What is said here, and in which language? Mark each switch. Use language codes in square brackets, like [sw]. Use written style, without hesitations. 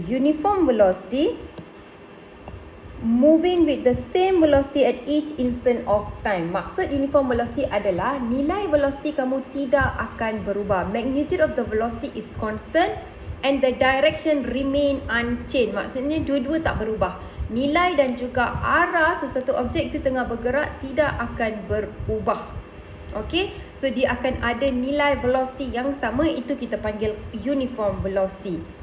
[en] Uniform velocity, moving with the same velocity at each instant of time. [ms] Maksud uniform velocity adalah nilai velocity kamu tidak akan berubah. [en] Magnitude of the velocity is constant and the direction remain unchanged. [ms] Maksudnya dua-dua tak berubah. Nilai dan juga arah sesuatu objek itu tengah bergerak tidak akan berubah. Okay, so dia akan ada nilai velocity yang sama, itu kita panggil uniform velocity.